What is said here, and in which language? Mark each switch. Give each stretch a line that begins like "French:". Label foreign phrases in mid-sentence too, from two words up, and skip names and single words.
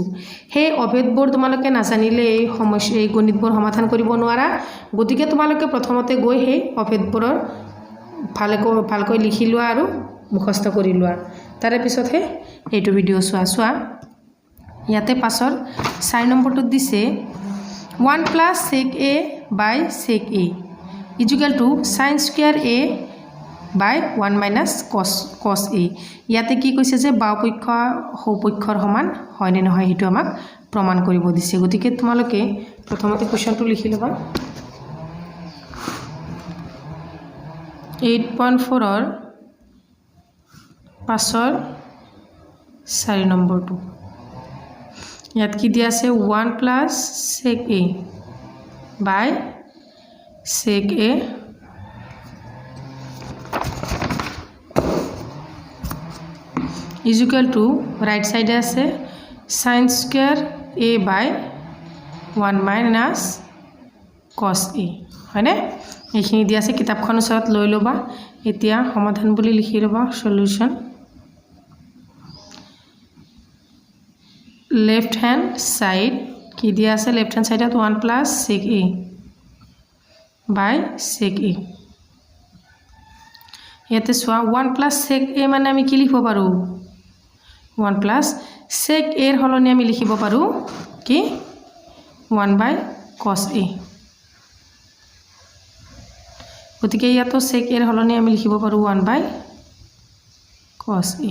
Assamese: সেই অভেদবোৰ তোমালোকে নাজানিলে এই গণিতবোৰ সমাধান কৰিব নোৱাৰা। গতিকে তোমালোকে প্ৰথমতে গৈ সেই অভেদবোৰৰ ভালকৈ লিখি লোৱা আৰু মুখস্থ কৰি লোৱা। তাৰে পিছতহে এইটো ভিডিঅ' চোৱা। ইয়াতে পাছৰ 4 নম্বৰটোত দিছে
English: 1 + sec a by sec a equal to sin square a by 1 - cos a.
Assamese: ইয়াতে কি কৈছে যে বাওপক্ষ সৌপক্ষৰ সমান হয়নে নহয় সেইটো আমাক প্ৰমাণ কৰিব দিছে। গতিকে তোমালোকে প্ৰথমতে কুৱেশ্যনটো লিখি ল'বা। 8.4ৰ পাছৰ 4 নম্বৰটো ইয়াত কি দিয়া আছে
English: 1 + sec a by sec a equal to right side আছে sin square a by 1 - cos a,
Assamese: হয়নে? এইখিনি দিয়া আছে। কিতাপখন ওচৰত লৈ ল'বা। এতিয়া সমাধান বুলি লিখি ল'বা সলিউশ্যন।
English: left hand side
Assamese: কি দিয়া আছে
English: left hand side 1 + sec a by sec a।
Assamese: ইয়াতে চোৱা 1 + sec a মানে আমি কি লিখিব পাৰোঁ 1 + sec a ৰ সলনি আমি লিখিব পাৰোঁ কি 1/cos a। গতিকে ইয়াতো sec a ৰ সলনি আমি লিখিব পাৰোঁ 1/cos a।